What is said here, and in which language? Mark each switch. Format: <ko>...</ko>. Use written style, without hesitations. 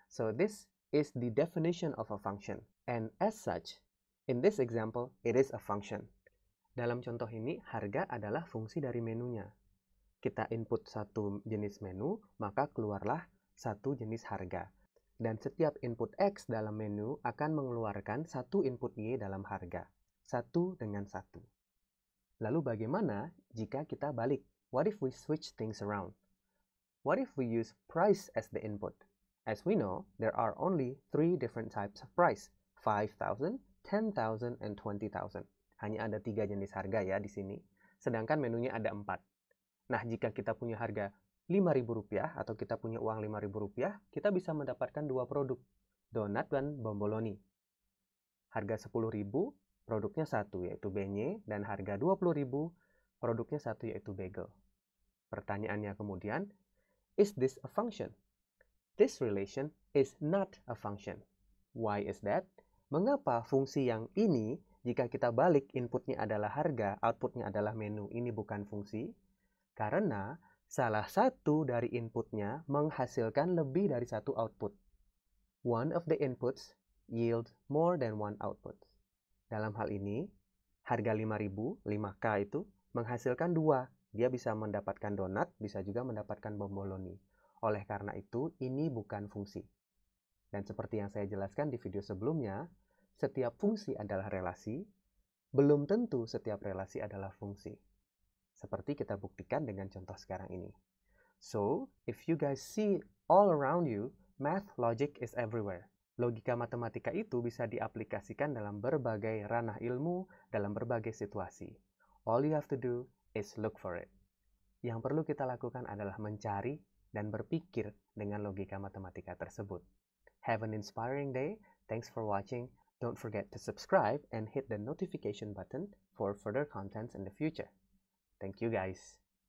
<en>So this is the definition of a function. And as such, in this example, it is a function.</en> <id>Dalam contoh ini, harga adalah fungsi dari menunya. Kita input satu jenis menu, maka keluarlah satu jenis harga. Dan setiap input X dalam menu akan mengeluarkan satu input Y dalam harga. Satu dengan satu. Lalu bagaimana jika kita balik?</id> <en>What if we switch things around? What if we use price as the input? As we know, there are only 3 different types of price.</en> <id>5,000, 10,000, and 20,000. Hanya ada 3 jenis harga ya di sini. Sedangkan menunya ada 4. Nah, jika kita punya harga Rp5.000 atau kita punya uang Rp5.000, kita bisa mendapatkan 2 produk, donat dan bomboloni. Harga Rp10.000, produknya 1 yaitu beignet, dan harga Rp20.000, produknya 1 yaitu bagel. Pertanyaannya kemudian,</id> <en>is this a function? This relation is not a function. Why is that?</en> <id>Mengapa fungsi yang ini, jika kita balik inputnya adalah harga, outputnya adalah menu, ini bukan fungsi? Karena salah satu dari inputnya menghasilkan lebih dari satu output.</id> <en>One of the inputs yield more than one output.</en> <id>Dalam hal ini, harga 5.000, 5K itu, menghasilkan 2. Dia bisa mendapatkan donat, bisa juga mendapatkan bomboloni. Oleh karena itu, ini bukan fungsi. Dan seperti yang saya jelaskan di video sebelumnya, setiap fungsi adalah relasi, belum tentu setiap relasi adalah fungsi. Seperti kita buktikan dengan contoh sekarang ini.</id> <en>So, if you guys see all around you, math logic is everywhere.</en> <id>Logika matematika itu bisa diaplikasikan dalam berbagai ranah ilmu, dalam berbagai situasi.</id> <en>All you have to do is look for it.</en> <id>Yang perlu kita lakukan adalah mencari dan berpikir dengan logika matematika tersebut.</id> <en>Have an inspiring day. Thanks for watching. Don't forget to subscribe and hit the notification button for further contents in the future. Thank you guys.</en>